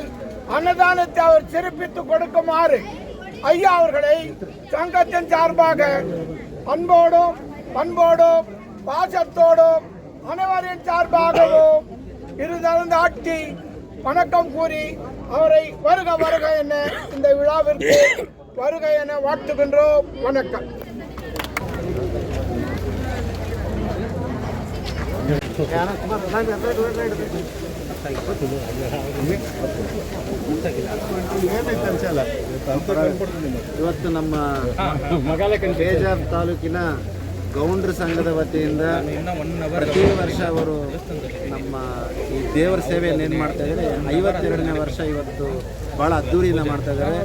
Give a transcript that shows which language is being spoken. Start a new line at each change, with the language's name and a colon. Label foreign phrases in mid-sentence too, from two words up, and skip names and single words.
Tamil: அன்னதானத்தை அவர் சிறப்பித்துக் கொடுக்குமாறு ஐயா அவர்களை சங்கத்தின் சார்பாக அன்போடும் பண்போடும் பாசத்தோடும் அனைவரின் சார்பாகவும் இருதரந்து ஆட்டி வணக்கம் கூறி அவரை வருக வருக என இந்த விழாவிற்கு வருக என வாழ்த்துகின்றோம். வணக்கம்.
Kannada: ಇವತ್ತು ನಮ್ಮ ಬೇಜಾರ್ ತಾಲೂಕಿನ ಗೌಂಡ್ರ ಸಂಘದ ವತಿಯಿಂದ ಪ್ರತಿ ವರ್ಷ ಅವರು ನಮ್ಮ ಈ ದೇವರ ಸೇವೆಯನ್ನು ಏನು ಮಾಡ್ತಾ ಇದ್ದಾರೆ 52ನೇ ವರ್ಷ ಇವತ್ತು ಭಾಳ ಅದ್ದೂರಿಯಿಂದ ಮಾಡ್ತಾ ಇದ್ದಾರೆ.